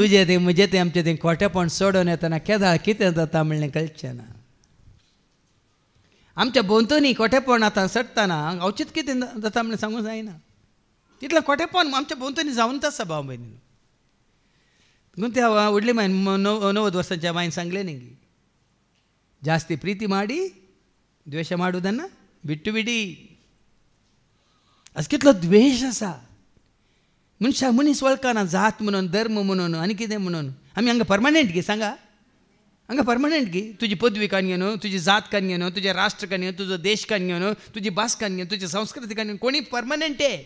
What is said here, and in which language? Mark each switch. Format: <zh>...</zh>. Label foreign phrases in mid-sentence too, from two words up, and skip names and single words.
<kok>तुजें तें म्हजें तें आमचें तें कोटेपण सोडून येतना केदाळ कितें जाता म्हणलें कळचें ना आमच्या भोंवतणी कोटेपण आतां सडटना अवचित कितें जाता म्हणून सांगूंक जायना तितलें कोटेपण आमच्या भोंवतणी जावनच आसा भाव भयणी देखून त्या व्हडले मायन 90 वर्सांच्या मायन सांगलें न्ही</kok> <kn>ಜಾಸ್ತಿ ಪ್ರೀತಿ ಮಾಡಿ ದ್ವೇಷ ಮಾಡುವುದನ್ನು ಬಿಟ್ಟು ಬಿಡಿ</kn> <kok>असं कितलो द्वेष आसा मनशाक मनीस वळखना जात म्हणून धर्म म्हणून आनी कितें म्हणून आमी हांगा परमनंट गे सांगा हांगा परमनंट गे तुजी पदवी काडून घेवन तुजी जात काडून घेवन तुजें राष्ट्र काडून घेवन तुजो देश काडून घेवन तुजी भास काडून घेवन तुजी संस्कृती काडून घेवन कोणी परमनंट</kok>